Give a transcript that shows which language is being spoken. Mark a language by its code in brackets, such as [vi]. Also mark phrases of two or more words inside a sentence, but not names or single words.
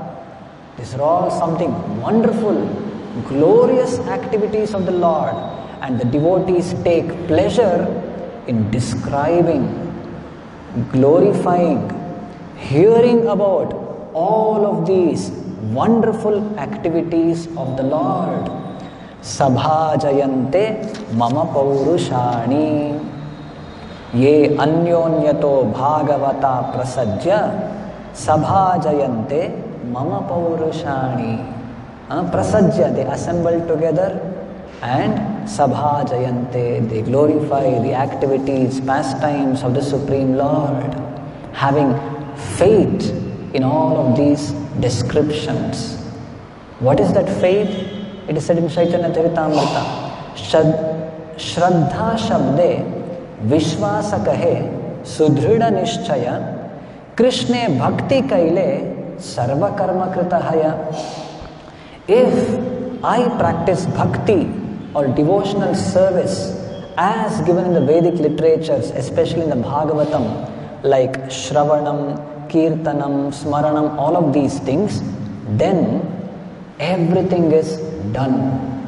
[en] These are all something wonderful, glorious activities of the Lord, and the devotees take pleasure in describing, glorifying, hearing about all of these wonderful activities of the Lord. [sa] सभाजयन्ते मम पौरुषाणि ये अन्योन्यतो भागवताः प्रसज्य सभाजयन्ते मम पौरुषाणि. Prasajya, [en] they assemble together, and sabhajayante, they glorify the activities, pastimes of the Supreme Lord, having faith in all of these descriptions. What is that faith? It is said in Chaitanya Charitamrita, [bn] শ্রদ্ধা শব্দে বিশ্বাস কহে সুদৃঢ় নিশ্চয় কৃষ্ণে ভক্তি কৈলে সর্ব কর্ম কৃত হয়. [en] If I practice bhakti or devotional service as given in the Vedic literatures, especially in the Bhagavatam, like [sa] শ্রবণং কীর্তনং স্মরণং, [en] all of these things, then everything is done.